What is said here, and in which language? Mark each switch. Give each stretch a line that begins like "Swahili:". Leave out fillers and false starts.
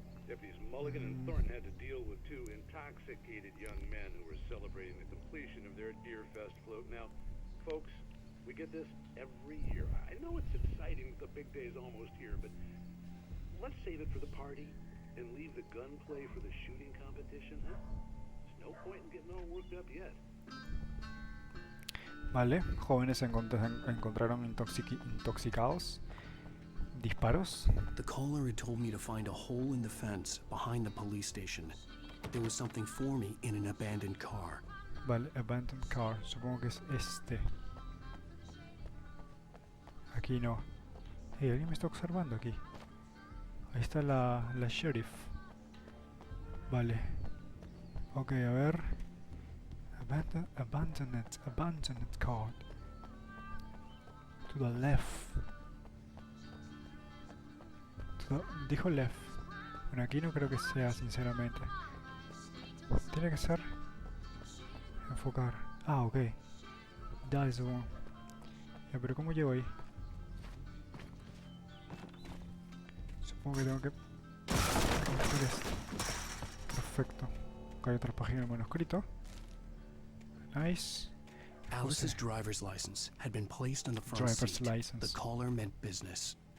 English: Deputies Mulligan and Thornton had to deal with two intoxicated young men who were celebrating the completion of their Deerfest float. Now, folks, we get this every year. I know it's exciting, the big day's almost here, but let's save it for the party and leave the gunplay for the shooting competition, huh? There's no point in getting all worked up yet.
Spanish: Vale, jóvenes se encontraron intoxicados. Disparos.
English: The caller had told me to find a hole in the fence behind the police station. There was something for me in an abandoned car.
Spanish: Vale,
English: abandoned car.
Spanish: Supongo que es este. Aquí no. Hey, alguien me está observando aquí. Ahí está la sheriff. Vale. Ok, a ver.
English: Abandoned car. To the left.
Spanish: Dijo left. Bueno, aquí no creo que sea, sinceramente. Tiene que ser enfocar. Ah, ok.
English: That is the one.
Spanish: Ya, pero ¿cómo llego ahí? Supongo que tengo que hacer esto. Perfecto. Acá hay otra página del manuscrito.
English: Nice. Alice's driver's license had been placed on the front Driver's seat. license. The caller meant business.